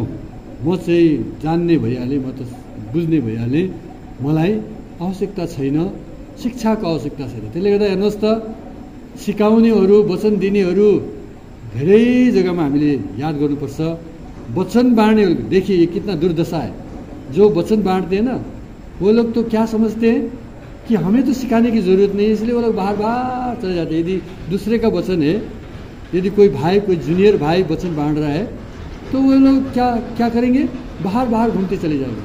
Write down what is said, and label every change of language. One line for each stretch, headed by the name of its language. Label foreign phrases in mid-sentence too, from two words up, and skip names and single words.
Nepali: म चाहिँ जान्ने भइहालेँ, म त बुझ्ने भइहालेँ, मलाई आवश्यकता छैन, शिक्षाको आवश्यकता छैन। त्यसले गर्दा हेर्नुहोस् त, सिकाउनेहरू, वचन दिनेहरू धेरै जग्गामा हामीले याद गर्नुपर्छ। वचन बाँड्ने देखिए
Hindi: कितना दुर्दशा है। जो वचन बांटते हैं ना, वो लोग तो क्या समझते हैं कि हमें तो सिखाने की जरूरत नहीं है, इसलिए वो लोग बाहर बाहर चले जाते हैं। यदि दूसरे का वचन है, यदि कोई भाई, कोई जूनियर भाई वचन बांट रहा है, तो वो लोग क्या करेंगे, बाहर बाहर घूमते चले जाएंगे।